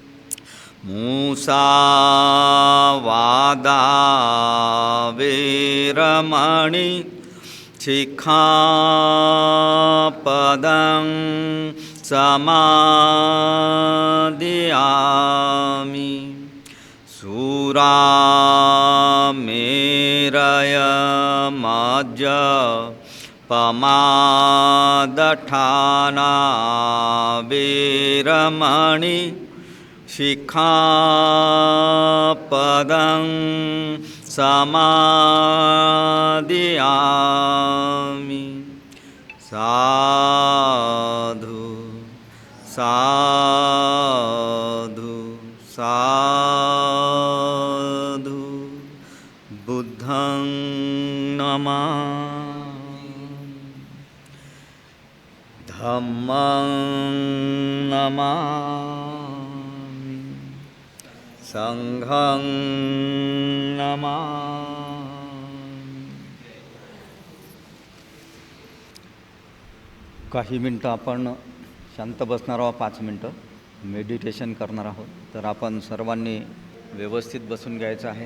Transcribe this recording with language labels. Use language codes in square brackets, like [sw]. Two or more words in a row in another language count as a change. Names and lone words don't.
[pi] मुसावादा वेरमणि सिक्खापदं समादियामि सुरामेरय मज्जपमादठाना वेरमणि सिक्खापदं समादियामि साधु साधु साधु बुद्धं नमामि धम्मं नमामि संघं नमामि। [mr] काही मिनटं आपण शांत बसणार आहोत, 5 मिनटं मेडिटेशन करणार आहोत। तर आपण सर्वांनी व्यवस्थित बसून घ्यायचं आहे।